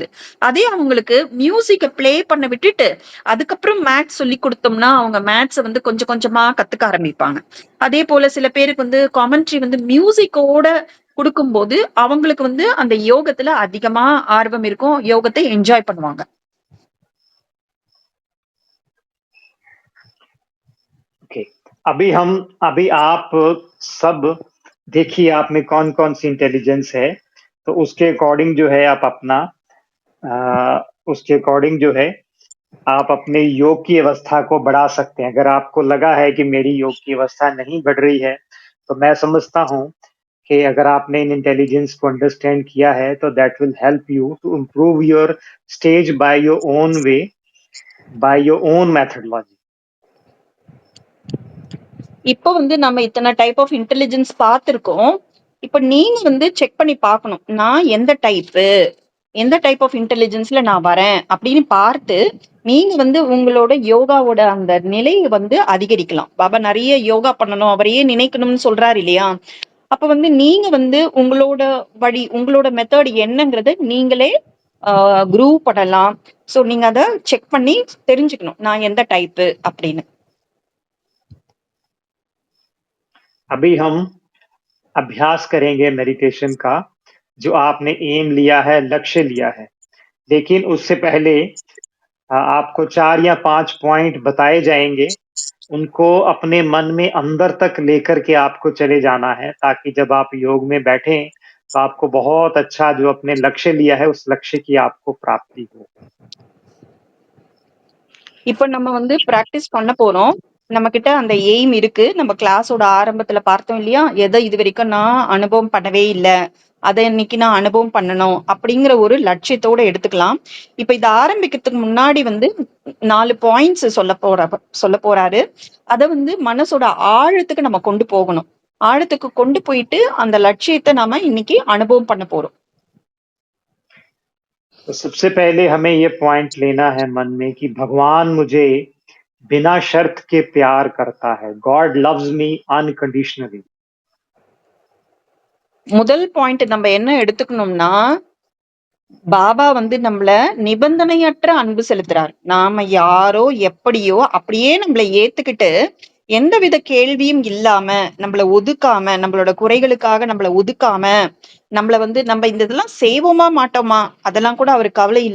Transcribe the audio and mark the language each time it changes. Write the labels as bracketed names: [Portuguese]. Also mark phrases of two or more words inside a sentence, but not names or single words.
[Tamil] அதே அவங்களுக்கு மியூசிக்க ப்ளே பண்ண விட்டுட்டு, அதுக்கப்புறம் மேத்ஸ் சொல்லிக் குடுத்தோம்னா, அவங்க மேத்ஸ வந்து கொஞ்சம் கொஞ்சமா கத்துக்க ஆரம்பிப்பாங்க. அதே போல சில பேருக்கு வந்து காமெண்ட்ரி வந்து மியூசிக்கோட குடுக்கும்போது, அவங்களுக்கு வந்து அந்த யோகத்துல அதிகமா ஆர்வம் இருக்கும். யோகத்தை என்ஜாய் பண்ணுவாங்க. [Hindi] ओके, अभी आप सब देखिए आप में कौन कौन सी इंटेलिजेंस है, तो उसके अकॉर्डिंग जो है आप अपना उसके अकॉर्डिंग जो है आप अपने योग की अवस्था को बढ़ा सकते हैं। अगर आपको लगा है कि मेरी योग की अवस्था नहीं बढ़ रही है, तो मैं समझता हूँ कि अगर आपने इन इंटेलिजेंस को अंडरस्टैंड किया है, तो [English] that will help you to improve your stage by your own way, by your own methodology. [Tamil] இப்போ வந்து நம்ம இத்தனை [English] type of intelligence [Tamil] பார்த்திருக்கோம். இப்ப நீங்க வந்து செக் பண்ணி பார்க்கணும். நான் எந்த [English] type of intelligence [Tamil] நான் வரேன் அப்படின்னு பார்த்து, நீங்க வந்து உங்களோட யோகாவோட அந்த நிலைய வந்து அதிகரிக்கலாம். பாபா நெறைய யோகா பண்ணணும், அவரையே நினைக்கணும்னு சொல்றாரு இல்லையா? அப்ப வந்து நீங்க வந்து உங்களோட வழி, உங்களோட மெத்தட் என்னங்கிறத நீங்களே குரூவ் பண்ணலாம். சோ நீங்க அத செக் பண்ணி தெரிஞ்சுக்கணும். நான் எந்த டைப்பு அப்படின்னு. [Hindi] अभी हम अभ्यास करेंगे मेडिटेशन का, जो आपने एम लिया है, लक्ष्य लिया है। लेकिन उससे पहले आपको 4 या 5 पॉइंट बताए जाएंगे, उनको अपने मन में अंदर तक लेकर के आपको चले जाना है, ताकि जब आप योग में बैठें, तो आपको बहुत अच्छा जो अपने लक्ष्य लिया है, उस लक्ष्य की आपको प्राप्ति हो। [Tamil] இப்ப நம்ம வந்து பிராக்டிஸ் பண்ண போறோம். நம்மகிட்ட அந்த எய்ம் இருக்கு. நம்ம கிளாஸோட ஆரம்பத்துல பார்த்தோம் இல்லையா? எத இதுவரைக்கும் நான் அனுபவம் பண்ணவே இல்ல. அத இன்னைக்கு நான் அனுபவம் பண்ணணும். அப்படிங்கிற ஒரு லட்சியத்தோட எடுத்துக்கலாம். இப்ப இத ஆரம்பிக்கிறதுக்கு முன்னாடி வந்து 4 பாயிண்ட்ஸ் சொல்லப் போறாரு. அத வந்து மனசோட ஆழத்துக்கு நம்ம கொண்டு போகணும். ஆழத்துக்கு கொண்டு போயிட்டு அந்த லட்சியத்த நாம இன்னைக்கு அனுபவம் பண்ண போறோம். [Hindi] तो सबसे पहले हमें ये पॉइंट लेना है मन में कि भगवान मुझे बिना शर्त के प्यार करता है। [English] God loves me unconditionally. [Tamil] முதல் பாயிண்ட் நம்ம என்ன எடுத்துக்கணும்னா, பாபா வந்து நம்மள நிபந்தனையற்ற அன்பு செலுத்துறார். நாம யாரோ, எப்படியோ அப்படியே நம்மள ஏத்துக்கிட்டு, எந்தவித கேள்வியும் இல்லாம, நம்மள ஒதுக்காம, நம்மளோட குறைகளுக்காக நம்மள ஒதுக்காம, நம்மள வந்து நம்ம இந்த இதெல்லாம் செய்வோமா, மாட்டோமா, அதெல்லாம் கூட அவருக்கு கவலை இல்ல.